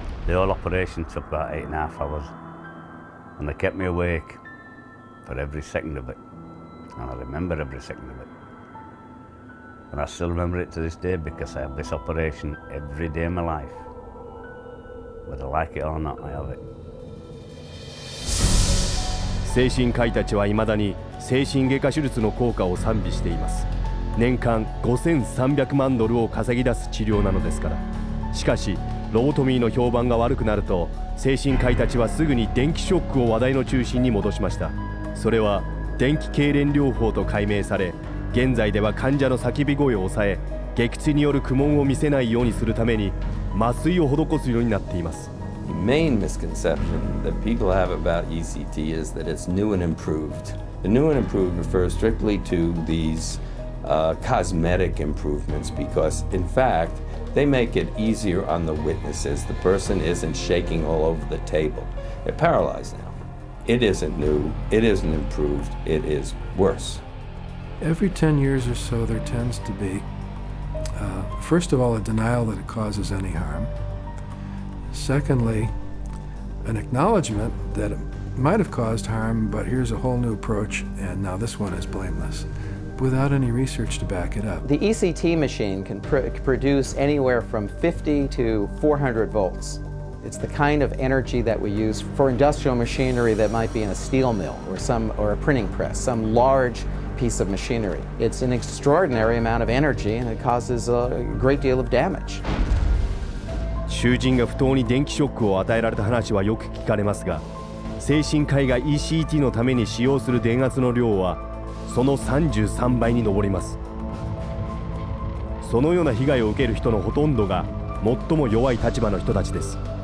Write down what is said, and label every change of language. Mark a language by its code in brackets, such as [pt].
[en] The whole operation took about 8.5 hours. And they kept me awake for every second of it. And I remember every second of it. And I still remember it to this day because I have this operation every day of my life. Whether I like it or not, I have it. [ja] 精神科医たちは未だに精神外科手術の効果を賛美しています。年間$5300万を稼ぎ出す治療なのですから。しかしロボトミーの評判が悪くなると、精神科医たちはすぐに電気ショックを話題の中心に戻しました。それは電気痙攣療法と改名され、現在では患者の叫び声を抑え、撃墜による苦悶を見せないようにするために麻酔を施すようになっています。 [en] The main misconception that people have about ECT is that it's new and improved. The new and improved refers strictly to these cosmetic improvements because, in fact, they make it easier on the witnesses. The person isn't shaking all over the table. They're paralyzed now. It isn't new, it isn't improved, it is worse. Every 10 years or so, there tends to be, first of all, a denial that it causes any harm. Secondly, an acknowledgement that it might have caused harm, but here's a whole new approach, and now this one is blameless, without any research to back it up. The ECT machine can produce anywhere from 50 to 400 volts. It's the kind of energy that we use for industrial machinery that might be in a steel mill or a printing press, some large piece of machinery. It's an extraordinary amount of energy and it causes a great deal of damage. [ja] 囚人が不当に電気ショックを与えられた話はよく聞かれますが、精神科医が ECT のために使用する電圧の量はその33倍に上ります。そのような被害を受ける人のほとんどが最も弱い立場の人たちです。